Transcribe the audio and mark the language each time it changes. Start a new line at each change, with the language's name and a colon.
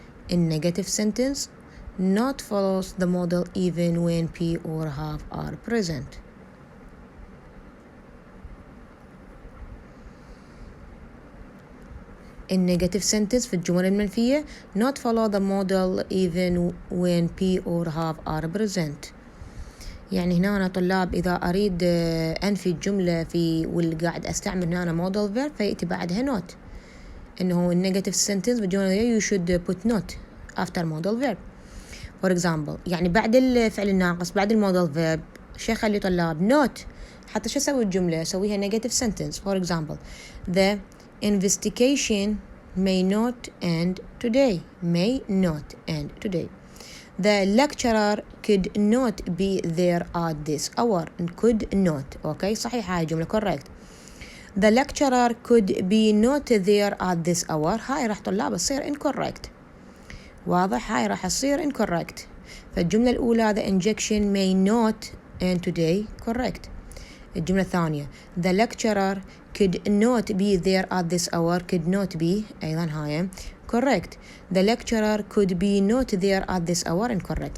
English: In negative sentence not follows the model even when P or have are present. In negative sentence
Arabic: في الجمل المنفية
English: not follow the model even when P or have are present.
Arabic: يعني هنا أنا طلاب إذا أريد أنفي الجملة واللي قاعد أستعمل هنا modal verb فيأتي بعدها not، إنه negative sentence بالجملة
English: you should put not after modal verb.
Arabic: For example يعني بعد الفعل الناقص بعد المودال فيرب شو أخلي طلاب not حتى شو أسوي الجملة أسويها negative sentence.
English: for example the investigation may not end today. may not end today. The lecturer could not be there at this hour. could not.
Arabic: okay صحيح هاي الجملة correct.
English: The lecturer could be not there at this hour.
Arabic: هاي راح طلاب تصير incorrect. واضح هاي راح تصير incorrect. فالجملة الأولى
English: the injection may not end today correct.
Arabic: الجملة الثانية
English: the lecturer could not be there at this hour. could not be
Arabic: أيضا هاي
English: correct. the lecturer could be not there at this hour incorrect.